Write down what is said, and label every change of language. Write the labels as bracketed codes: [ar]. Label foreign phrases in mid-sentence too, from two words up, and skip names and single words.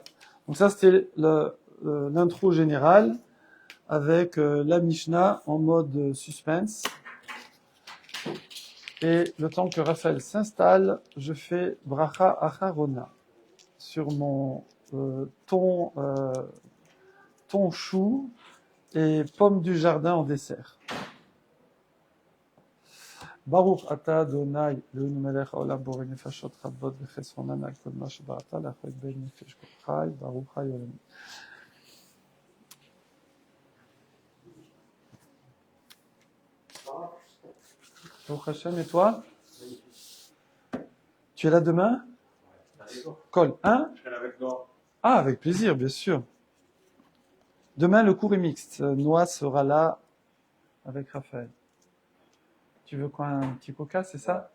[fr] Donc ça, c'était l'intro générale avec la Mishnah en mode suspense. Et le temps que Raphaël s'installe, je fais [he] ברכה אחרונה [fr] sur mon thon chou et pommes du jardin en dessert. [he] ברוך אתה אדני אלהינו מלך העולם בורא נפשות רבות וחסרונן על כל מה שבראת להחיות בהם נפש כל חי ברוך חי העולמים. ברוך השם, [fr] et toi? Tu es là demain? Col, hein? Je serai là avec Noah. Ah, avec plaisir, bien sûr. Demain, le cours est mixte. Noah sera là avec Raphaël. Tu veux quoi, un petit coca, c'est ça?